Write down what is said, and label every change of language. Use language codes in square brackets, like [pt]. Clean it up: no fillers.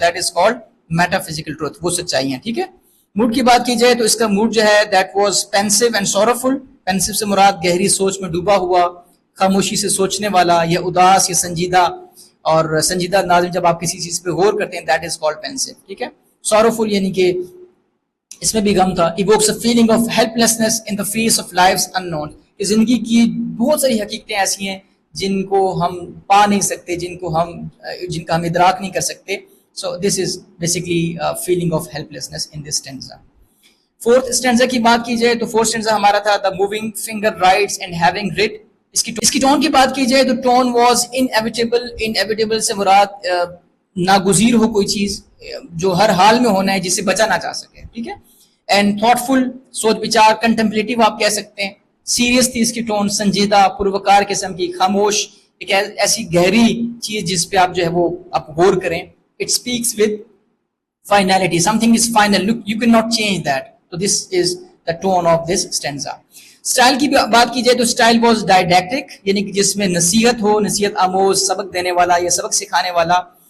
[en] that is called metaphysical truth, [ur] وہ سچائیاں, ٹھیک ہے. موڈ کی بات کی جائے تو اس کا موڈ جو ہے [en] That was pensive and sorrowful. [ur] پینسو سے مراد گہری سوچ میں ڈوبا ہوا, خاموشی سے سوچنے والا, یا اداس یا سنجیدہ. اور سنجیدہ ناظرین جب آپ کسی چیز پہ غور کرتے ہیں [en] that is called pensive, [ur] ٹھیک ہے. سورفل یعنی کہ اس میں بھی غم تھا. [en] Evokes a feeling of helplessness in the face of life's unknown. [ur] کہ زندگی کی بہت ساری حقیقتیں ایسی ہیں جن کو ہم پا نہیں سکتے, جن کا ہم ادراک نہیں کر سکتے. [en] So this is basically feeling of helplessness in this stanza. [ur] Fourth stanza کی بات کی جائے تو فورتھ اسٹینزا ہمارا تھا [en] The moving finger writes and having read. [ur] اس کی ٹون کی بات کی جائے تو [en] Tone was inevitable. [ur] انیویٹیبل سے مراد ناگزیر ہو کوئی چیز جو ہر حال میں ہونا ہے, جسے بچا نہ جا سکے, ٹھیک ہے. اینڈ تھاٹفل, سوچ بچار, کنٹمپلیٹیو آپ کہہ سکتے ہیں. سیریس تھی اس کی ٹون, سنجیدہ, پروکار قسم کی, خاموش, ایک ایسی گہری چیز جس پہ آپ جو ہے وہ آپ غور کریں. [en] It speaks with finality, something is final, you can not change that. تو this is the tone of this stanza. [ur] Style کی بات کی جائے تو [en] style was didactic, [ur] یعنی کہ جس میں نصیحت ہو, نصیحت آموز, سبق دینے والا یا سبق سکھانے والا.